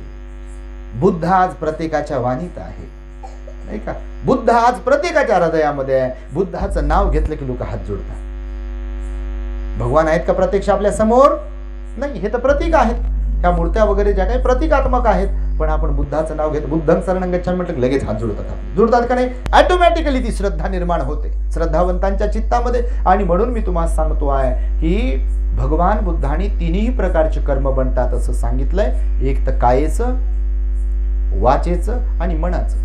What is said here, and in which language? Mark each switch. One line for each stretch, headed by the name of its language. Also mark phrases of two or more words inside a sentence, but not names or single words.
Marathi: बुद्ध आज प्रत्येकाच्या वाणीत आहे, नाही का? बुद्ध आज प्रत्येकाच्या हृदयामध्ये आहे. बुद्धाचं नाव घेतलं की लोक हात जोडतात. भगवान आहेत का प्रत्यक्ष आपल्या समोर? नाही, हे तर प्रतीक आहेत. ह्या मूर्त्या वगैरे ज्या काही प्रतिकात्मक आहेत. पण आपण बुद्धाचं नाव घेतो,
Pali: बुद्धं शरणं गच्छामि
Marathi: म्हटलं की लगेच हात जोडतात. जोडतात का नाही? ऑटोमॅटिकली ती श्रद्धा निर्माण होते श्रद्धावंतांच्या चित्तामध्ये. आणि म्हणून मी तुम्हाला सांगतो आहे की भगवान बुद्धांनी तिन्ही प्रकारचे कर्म बनतात असं सांगितलंय. एक तर कायेचं, वाचेचं आणि मनाचं.